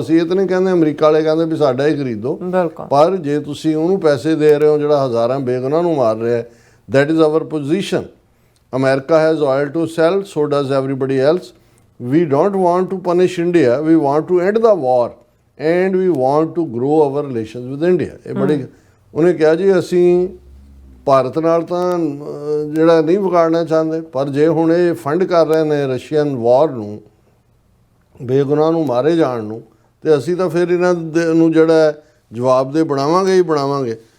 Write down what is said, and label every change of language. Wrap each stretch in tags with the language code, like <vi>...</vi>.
<pa>ਅਸੀਂ ਇਹ ਤਾਂ ਨਹੀਂ ਕਹਿੰਦੇ, ਅਮਰੀਕਾ ਵਾਲੇ ਕਹਿੰਦੇ ਵੀ ਸਾਡਾ ਹੀ ਖਰੀਦੋ. ਬਿਲਕੁਲ. ਪਰ ਜੇ ਤੁਸੀਂ ਉਹਨੂੰ ਪੈਸੇ ਦੇ ਰਹੇ ਹੋ ਜਿਹੜਾ ਹਜ਼ਾਰਾਂ ਬੇਗੁਨਾਹ ਨੂੰ ਮਾਰ ਰਿਹਾ ਹੈ,</pa> <en>that is our position. America has oil to sell, so does everybody else. We don't want to punish India. We want to end the war and we want to grow our relations with India.</en> <pa>ਇਹ ਬੜੀ ਉਹਨੇ ਕਿਹਾ ਜੀ ਅਸੀਂ ਭਾਰਤ ਨਾਲ ਤਾਂ ਜਿਹੜਾ ਨਹੀਂ ਵਿਗਾੜਨਾ ਚਾਹੁੰਦੇ, ਪਰ ਜੇ ਹੁਣ ਇਹ ਫੰਡ ਕਰ ਰਹੇ ਨੇ ਰਸ਼ੀਅਨ ਵਾਰ ਨੂੰ, ਬੇਗੁਨਾਹ ਨੂੰ ਮਾਰੇ ਜਾਣ ਨੂੰ, ਤੇ ਅਸੀਂ ਤਾਂ ਫਿਰ ਇਹਨਾਂ ਨੂੰ ਜਿਹੜਾ ਜਵਾਬ ਦੇ ਬਣਾਵਾਂਗੇ ਹੀ ਬਣਾਵਾਂਗੇ.</pa>